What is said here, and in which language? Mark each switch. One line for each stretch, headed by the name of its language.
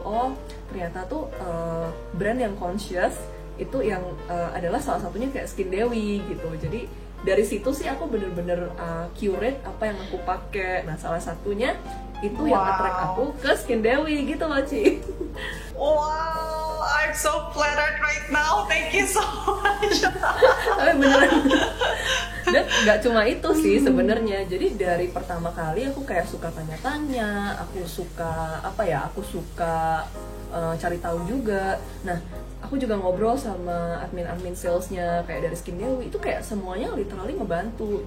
Indonesian: Oh ternyata tuh brand yang conscious itu yang adalah salah satunya kayak Skin Dewi gitu. Jadi dari situ sih aku bener-bener curate apa yang aku pakai. Nah salah satunya itu yang attract aku ke Skin Dewi gitu loh Ci.
English: Wow, I'm so flattered right now. Thank you so much.
Indonesian: Tapi beneran. Dan nggak cuma itu sih sebenarnya. Jadi dari pertama kali aku kayak suka tanya-tanya, aku suka cari tahu juga. Nah aku juga ngobrol sama admin salesnya kayak dari Skin Dewi, itu kayak semuanya literally ngebantu.